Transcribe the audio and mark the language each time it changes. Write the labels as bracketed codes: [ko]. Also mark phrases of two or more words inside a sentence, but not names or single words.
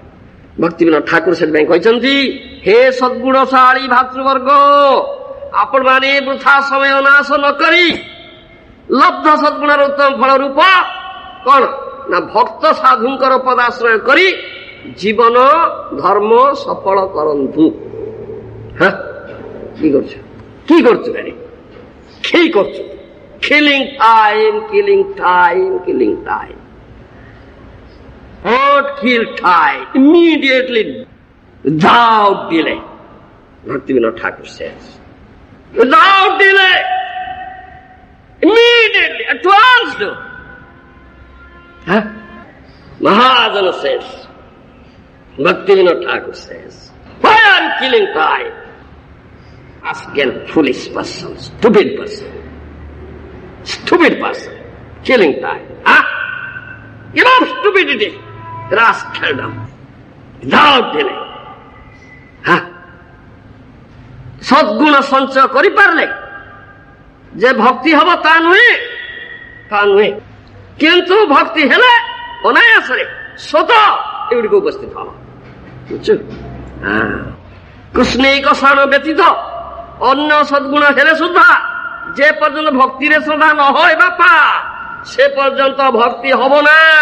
[or] ଭକ୍ତିବିନୋଦ ଠାକୁର ସେଥିପାଇଁ କହିଛନ୍ତି, ହେ ସଦ୍ଗୁଣଶାଳୀ ଭାତୃବର୍ଗ, ଆପଣମାନେ ବୃଥା ସମୟ ନାଶ ନ କରି ଲବ୍ଧ ସଦ୍ଗୁଣର ଉତ୍ତମ ଫଳ ରୂପ କଣ ନା ଭକ୍ତ ସାଧୁଙ୍କର ପଦାଶ୍ରୟ କରି ଜୀବନ ଧର୍ମ ସଫଳ କରନ୍ତୁ। କି କରୁଛୁ କି କରୁଛୁ ଗାଡ଼ି କି କରୁଛୁ? [en] killing time, killing time, killing time. Not kill time immediately without delay. Bhaktivinoda Thakur says, without delay, immediately, at once do. Mahajana says, Bhaktivinoda Thakur says, why are you killing time? Ask a foolish person, stupid person, killing time. Enough stupidity, rascaldom, without delay. [or] ସଦ୍ଗୁଣ ସଞ୍ଚୟ କରିପାରିଲେ ଯେ ଭକ୍ତି ହବ ତା ନୁହେଁ, କିନ୍ତୁ ଭକ୍ତି ହେଲେ ଅନାୟାସରେ ସ୍ୱତଃ ଏଗୁଡ଼ିକ ଉପସ୍ଥିତ ହବ। ବୁଝୁଛୁ? କୃଷ୍ଣୈକ ଶରଣ ବ୍ୟତୀତ ଅନ୍ୟ ସଦ୍ଗୁଣ ହେଲେ ସୁଦ୍ଧା ଯେ ପର୍ଯ୍ୟନ୍ତ ଭକ୍ତିରେ ଶ୍ରଦ୍ଧା ନ হয় ବାପା ସେ ପର୍ଯ୍ୟନ୍ତ ଭକ୍ତି ହବ ନା।